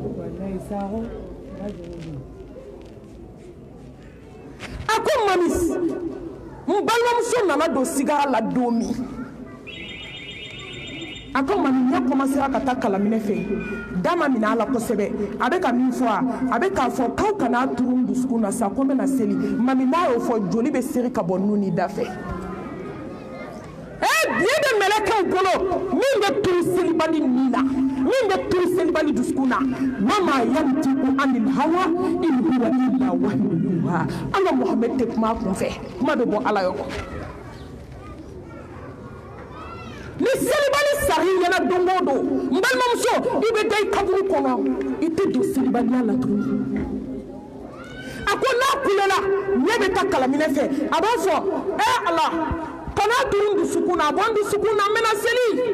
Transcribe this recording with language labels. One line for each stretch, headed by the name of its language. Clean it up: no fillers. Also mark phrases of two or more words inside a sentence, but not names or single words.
Bambara: a ko mami n balimamuso nana don sigara la don min a ko mami ɲɛ commencera ka taa kalaminɛ fɛ da ma minɛ a la kosɛbɛ a bɛ ka min fɔ a bɛ k'a fɔ k'aw kana turu n dusukun na sa ko n bɛna seli mami n'a y'o fɔ joli bɛ seri ka bɔ nun ni da fɛ biye bɛ mɛlɛkɛw bolo min bɛ turu selibali nin na min bɛ turu selibali dusukun na
Arabic: وما ينطق عن الهوى إن هو إلا وحي يوحى
Bambara: an ka Muhamɛd tɛ kuma a kun fɛ kuma bɛ bɔ ala yɔrɔ ni selibali sara i ɲɛna don o don n balimamuso i bɛ da i kaburu kɔnɔ i tɛ don selibaliya la tuguni a ko n'a kulela ɲɛ bɛ taa kalaminɛ fɛ a b'a fɔ ala kana turu dusukun na a bɔ n dusukun na n bɛna seli